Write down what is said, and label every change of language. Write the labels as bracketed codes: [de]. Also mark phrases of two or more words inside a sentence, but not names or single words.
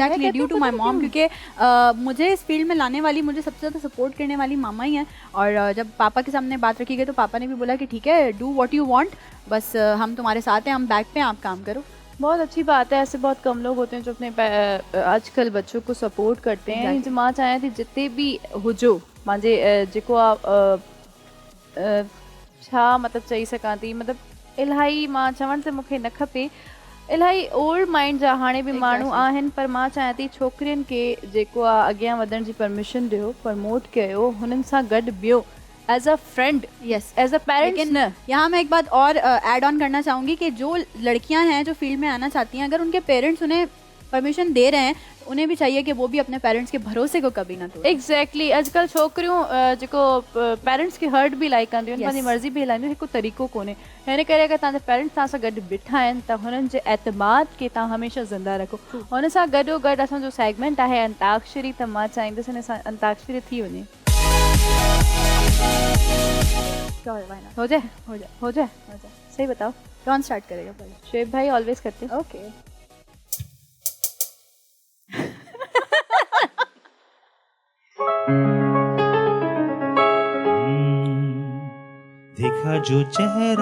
[ur] एग्जैक्टली, [en] due to my mom, [ur] کیونکہ مجھے اس فیلڈ میں لانے والی، مجھے سب سے زیادہ سپورٹ کرنے والی ماما ہی ہیں. اور جب پاپا کے سامنے بات رکھی گئی تو پاپا نے بھی بولا کہ ٹھیک ہے, [en] do what you want, [ur] بس ہم تمہارے ساتھ ہیں، ہم بیک پے، آپ کام کرو. بہت اچھی بات ہے. ایسے بہت کم لوگ ہوتے ہیں جو اپنے آج کل بچوں کو سپورٹ کرتے ہیں. [sd] मां चाहियां थी जिते भी हुजो, मुंहिंजे जेको आहे छा मतिलबु चई सघां थी, मतिलबु इलाही मां चवण त मूंखे न खपे, इलाही [en] old mind [sd] जा हाणे बि माण्हू आहिनि, पर मां चाहियां थी छोकिरियुनि खे जेको आहे अॻियां वधण जी परमिशन ॾियो, प्रमोट कयो, हुननि सां गॾु ॿियो [en] as a friend, [sd] यस [en] as a parents [sd] न। [ur] یہاں میں ایک بات اور [en] add on [ur] کرنا چاہوں گی کہ جو لڑکیاں ہیں جو فیلڈ میں آنا چاہتی ہیں، اگر ان کے پیرنٹس انہیں پرمیشن دے رہے ہیں، انہیں بھی چاہیے کہ وہ بھی اپنے پیرنٹس کے بھروسے کو کبھی نہ توڑے. [sd] एग्जैक्टली अॼुकल्ह छोकिरियूं जेको पेरेंट्स खे हर्ट बि इलाही कंदियूं आहिनि, पंहिंजी मर्ज़ी बि हलाईंदियूं, हिकु तरीक़ो कोन्हे। हिन करे अगरि तव्हांजा पेरेंट्स तव्हां सां गॾु बीठा आहिनि त हुननि जे एतमाद खे तव्हां हमेशह ज़िंदा रखो। हुन सां गॾोगॾु असांजो सेगमेंट आहे अंताक्षरी, त मां चाहींदसि हिन सां अंताक्षरी थी वञे। [ur] ہو جائے ہو جائے ہو جائے ہو جائے، صحیح بتاؤ کون اسٹارٹ کرے گا پہلے? شعیب بھائی آلویز کرتے ہیں. ओके دیکھا جو چہرہ